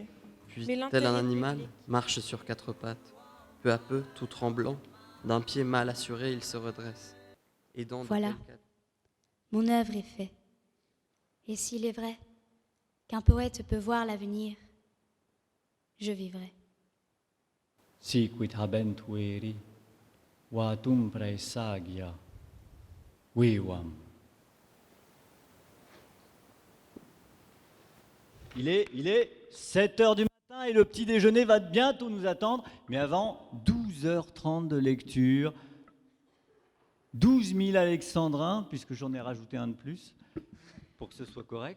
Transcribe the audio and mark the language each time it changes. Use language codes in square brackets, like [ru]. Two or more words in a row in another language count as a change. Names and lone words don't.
[fr] Puis, tel un animal, marche sur 4 pattes. Peu à peu, tout tremblant, d'un pied mal assuré, il se redresse. Et voilà, mon œuvre est faite. Et s'il est vrai qu'un poète peut voir l'avenir, je vivrai. [la] Siquit habent veri, vatum praesagia, vivam. [fr] Il est 7h du matin et le petit déjeuner va bientôt nous attendre. Mais avant, 12h30 de lecture, 12 000 alexandrins, puisque j'en ai rajouté un de plus, pour que ce soit correct.